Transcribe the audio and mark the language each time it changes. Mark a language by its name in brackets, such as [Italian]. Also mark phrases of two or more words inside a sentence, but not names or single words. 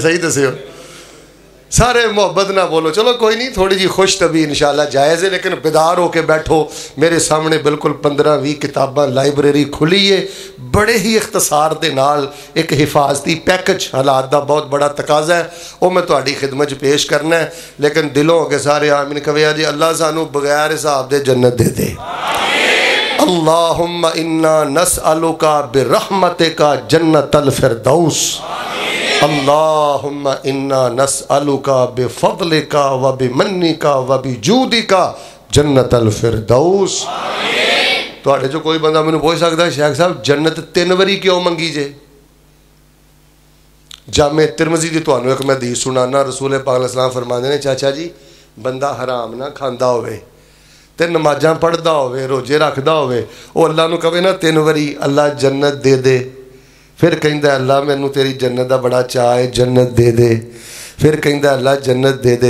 [Punjabi] صحیح دسیو سارے محبت نہ بولو۔ چلو کوئی نہیں، تھوڑی جی خوش طبعی ان شاء اللہ جائز اے، لیکن بیدار ہو کے بیٹھو. میرے سامنے بالکل 15-20 کتاباں لائبریری کھلی اے، بڑے ای اختصار دے نال اک حفاظتی پیکج حالات دا بہت وڈا تقاضا اے، او میں تہاڈی خدمت چ پیش کرنا اے. لیکن دلوں کے سارے آمین کہے جی اللہ سانوں بغیر حساب دے جنت دے دے. [Arabic] اللهم إنا نسألك برحمتك جنة الفردوس، اللهم إنا نسألك بفضلك وبمنك وبجودك جنة الفردوس. [Punjabi] تہاڈے چوں کوئی بندہ مینوں پچھ سکدا شیخ صاحب جنت 3 واری کیوں منگی جے? جامع ترمذی دی تہانوں اک میں حدیث سنانا. رسول پاک علیہ فرماندے نے چاچا جی بندہ حرام نہ کھاندا ہووے تے نمازاں پڑھدا ہووے، روزے رکھدا ہووے، او اللہ نوں کہے نا 3 واری اللہ جنت دے دے، فیر کہندا اللہ مینوں تیری جنت دا بڑا چاہ اے، جنت دے دے، فیر کہندا اللہ جنت دے دے.